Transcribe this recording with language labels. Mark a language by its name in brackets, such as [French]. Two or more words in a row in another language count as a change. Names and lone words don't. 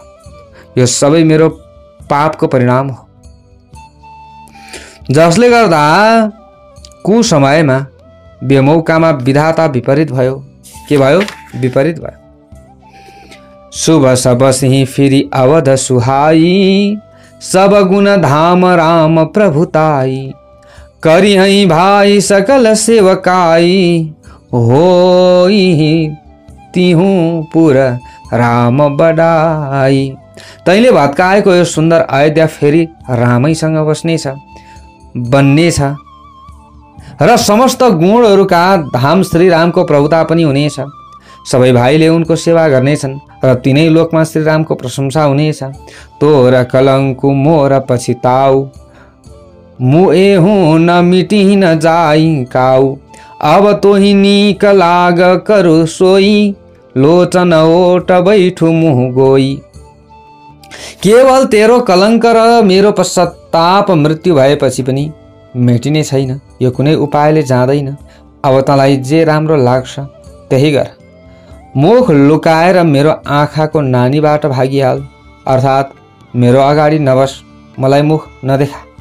[Nepali] यो सबै मेरो पापको परिणाम हो, जसले गर्दा कुसमयमा बेमौकामा विधाता विपरीत भयो। के भयो? विपरीत भयो। [Awadhi] शुभ सब सिंह फेरि अवध सुहाई, सब गुण धाम राम प्रभुताई। करिहई भाई सकल सेवकाई, होई तिहु पुर राम बडाई। [Nepali] तैँले भत्काएको यो सुन्दर अयोध्या फेरि रामैसँग बन्नेछ र समस्त गुणहरूका धाम श्री रामको प्रभुता पनि हुनेछ। सबै भाइले उनको सेवा गर्नेछन् र तिनै लोकमा श्री रामको प्रशंसा हुनेछ। [Awadhi] तोर कलङ्कु मोर पछिताउ, मुए हुँ न मिटी न जाई काउ। अब तोही नीक लाग करु सोई, लोचन ओट बैठु मुह गोई। [Nepali] केवल तेरो कलङ्क र मेरो पश्चाताप मृत्यु भएपछि पनि मेटिने छैन। यो कुनै उपायले जाँदैन। अब तँलाई जे राम्रो लाग्छ त्यही गर। मुख लुकाएर मेरो आँखाको नानीबाट भागिहाल, अर्थात् मेरो अगाडि नबस, मलाई मुख नदेखा।